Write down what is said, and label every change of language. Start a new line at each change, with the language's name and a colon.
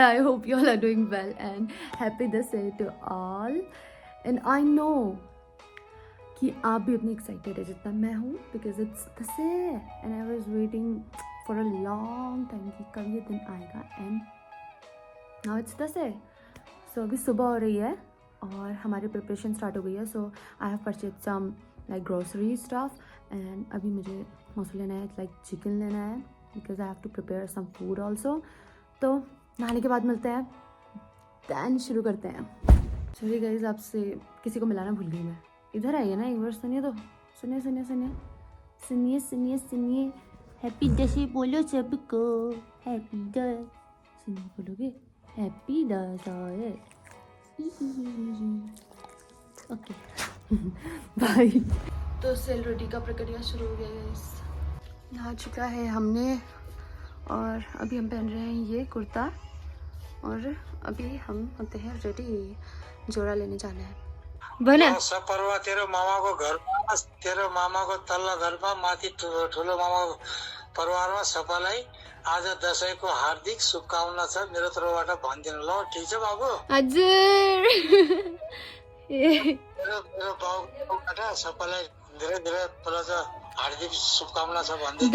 English: I hope you all are doing well and happy this day to all. And I know
Hindi: कि आप भी इतनी excited है जितना मैं हूँ
English: because it's the day and I was waiting for a long time
Hindi: कि कब ये दिन आएगा
English: and now it's the day.
Hindi: So अभी सुबह हो रही है और हमारी प्रिपरेशन स्टार्ट हो गई है.
English: So I have purchased some like grocery stuff and
Hindi: अभी मुझे मौसू लेना है
English: like
Hindi: चिकन लेना है
English: because I have to prepare some food also.
Hindi: तो नहाने के बाद मिलते हैं, दैन शुरू करते हैं. सॉरी गाइस, आपसे किसी को मिलाना भूल गई मैं. इधर आइए ना एक बार, सुनिए तो, सुनिए सुनिए सुनिए सुनिए सुनिए सुनिए. हैप्पी डे बोलो सबको, हैप्पी डे सुनिए, बोलोगे हैप्पी डे. Okay bye. तो सेल रोटी का प्रक्रिया शुरू हो गया गाइस. नहा चुका है हमने और अभी हम पहन रहे हैं ये कुर्ता और अभी हम होते हैं रेडी. जोड़ा लेने जाना है. बना
Nepali: सब परवा तेरो मामाको घरमा, तेरो मामाको तल्लो घरमा, माथि ठुलो मामाको परिवारमा सबैलाई आज दशैंको हार्दिक शुभकामना छ मेरो तर्फबाट भनिदिनु ल. ठीक छ बाबु? हजुर. मेरो बाबुबाट सबैलाई धेरै धेरै पहिला हार्दिक शुभकामना छ भन्दै.